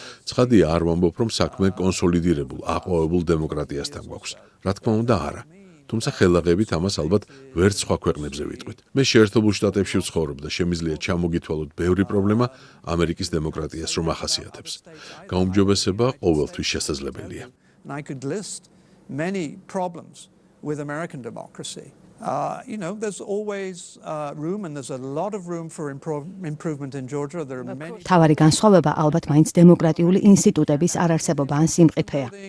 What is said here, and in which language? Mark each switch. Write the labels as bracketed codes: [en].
[ka] ცხადია, არ ვამბობ, რომ საქმე კონსოლიდირებულ, აყვავებულ დემოკრატიასთან გვაქვს. რა თქმა უნდა, არა. თუმცა ხელაღებით ამას ალბათ ვერც სხვა ქვეყნებზე ვიტყვით. მე შეერთებულ შტატებში ვცხოვრობ და შემიძლია ჩამოგითვალოთ ბევრი პრობლემა ამერიკის დემოკრატიას რომ ახასიათებს. გაუმჯობესება ყოველთვის შესაძლებელია. [en] And I could list many problems with American democracy. There's always room and there's a lot of room for improvement in Georgia. There are many. [ka] თავარი განსხვავება ალბათ მაინც დემოკრატიული ინსტიტუტების არარსებობა ან სიმყიფეა.